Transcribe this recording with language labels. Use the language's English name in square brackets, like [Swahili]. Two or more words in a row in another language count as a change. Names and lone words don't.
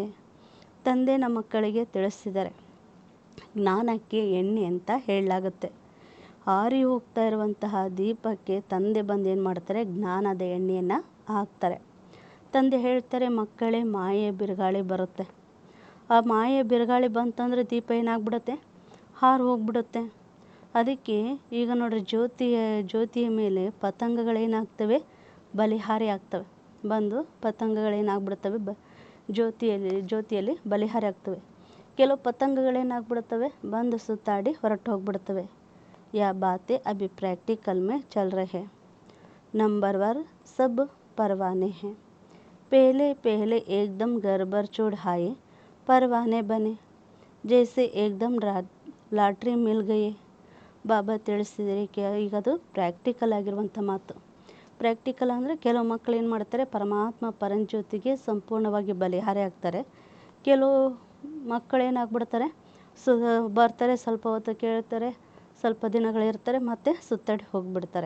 [Kannada] ತಂದೆ ನಮ್ಮ ಮಕ್ಕಳಿಗೆ ತಿಳಿಸಿದ್ದಾರೆ, ಜ್ಞಾನಕ್ಕೆ ಎಣ್ಣೆ ಅಂತ ಹೇಳಲಾಗುತ್ತೆ. ಹಾರಿ ಹೋಗ್ತಾ ಇರುವಂತಹ ದೀಪಕ್ಕೆ ತಂದೆ ಬಂದು ಏನು ಮಾಡ್ತಾರೆ, ಜ್ಞಾನದ ಎಣ್ಣೆಯನ್ನು ಹಾಕ್ತಾರೆ. ತಂದೆ ಹೇಳ್ತಾರೆ, ಮಕ್ಕಳೇ ಮಾಯೆ ಬಿರುಗಾಳಿ ಬರುತ್ತೆ. ಆ ಮಾಯೆ ಬಿರುಗಾಳಿ ಬಂತಂದರೆ ದೀಪ ಏನಾಗ್ಬಿಡುತ್ತೆ, ಹಾರಿ ಹೋಗ್ಬಿಡುತ್ತೆ. ಅದಕ್ಕೆ ಈಗ ನೋಡ್ರಿ, ಜ್ಯೋತಿಯ ಮೇಲೆ ಪತಂಗಗಳೇನಾಗ್ತವೆ, ಬಲಿಹಾರಿ ಆಗ್ತವೆ. ಬಂದು ಪತಂಗಗಳೇನಾಗ್ಬಿಡ್ತವೆ, ಜ್ಯೋತಿಯಲ್ಲಿ ಬಲಿಹಾರಿ ಆಗ್ತವೆ. ಕೆಲವು ಪತಂಗಗಳೇನಾಗ್ಬಿಡ್ತವೆ, ಬಂದು ಸುತ್ತಾಡಿ ಹೊರಟು ಹೋಗ್ಬಿಡ್ತವೆ. [Hindi] यह बातें अभी प्रैक्टिकल में चल रहे हैं। नंबर 1 सब परवाने हैं। पहले एकदम गड़बड़ चढ़ाए परवाने बने, जैसे एकदम लॉटरी मिल गए. [Kannada] ಬಾಬಾ ತಿಳಿಸಿದರೆ ಈಗ ಅದು ಪ್ರಾಕ್ಟಿಕಲ್ ಆಗಿರುವಂಥ ಮಾತು. ಪ್ರಾಕ್ಟಿಕಲ್ ಅಂದರೆ ಕೆಲವು ಮಕ್ಕಳು ಏನು ಮಾಡ್ತಾರೆ, ಪರಮಾತ್ಮ ಪರಂಜ್ಯೋತಿಗೆ ಸಂಪೂರ್ಣವಾಗಿ ಬಲಿಹಾರಿ ಆಗ್ತಾರೆ. ಕೆಲವು ಮಕ್ಕಳು ಏನಾಗ್ಬಿಡ್ತಾರೆ, ಬರ್ತಾರೆ, ಸ್ವಲ್ಪ ಹೊತ್ತು ಕೇಳ್ತಾರೆ, ಸ್ವಲ್ಪ ದಿನಗಳಿರ್ತಾರೆ, ಮತ್ತೆ ಸುತ್ತಾಡಿ ಹೋಗಿಬಿಡ್ತಾರೆ.